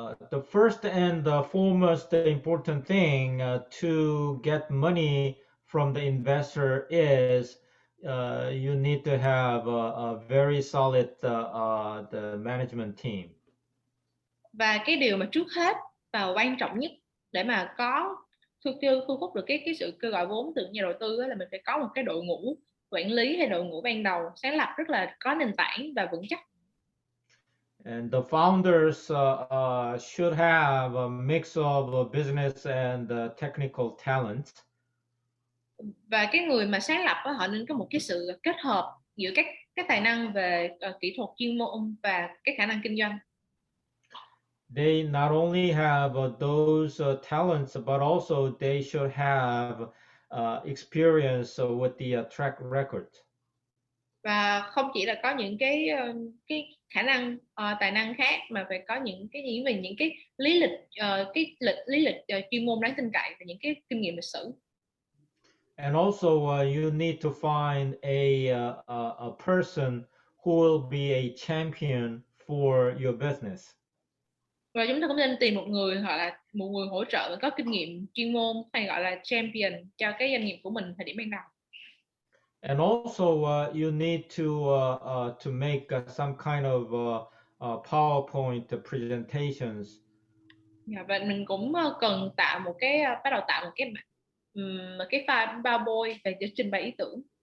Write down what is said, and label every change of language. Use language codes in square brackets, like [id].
[en] the first and the foremost important thing to get money from the investor is you need to have a very solid the management team. [vi] Và cái điều mà trước hết và quan trọng nhất để mà có thu hút được cái sự kêu gọi vốn từ nhà đầu tư là mình phải có một cái đội ngũ quản lý hay đội ngũ ban đầu sáng lập rất là có nền tảng và vững chắc. [en] And the founders should have a mix of business and technical talent. [vi] Và cái người mà sáng lập họ nên có một cái sự kết hợp giữa các tài năng về kỹ thuật chuyên môn và cái khả năng kinh doanh. [en] They not only have those talents, but also they should have experience with the track record. [vi] Và không chỉ là có những cái khả năng tài năng khác mà phải có những cái gì về những cái lý lịch chuyên môn đáng tin cậy và những cái kinh nghiệm lịch sử. [en] And also you need to find a person who will be a champion for your business. [vi] Và chúng ta cũng nên tìm một người hoặc là một người hỗ trợ có kinh nghiệm chuyên môn hay gọi là champion cho cái doanh nghiệp của mình thời điểm ban đầu. [en] And also you need to make some kind of PowerPoint presentations. [vi] Và mình cũng cần tạo một cái bắt đầu tạo một cái file PowerPoint để trình bày ý tưởng.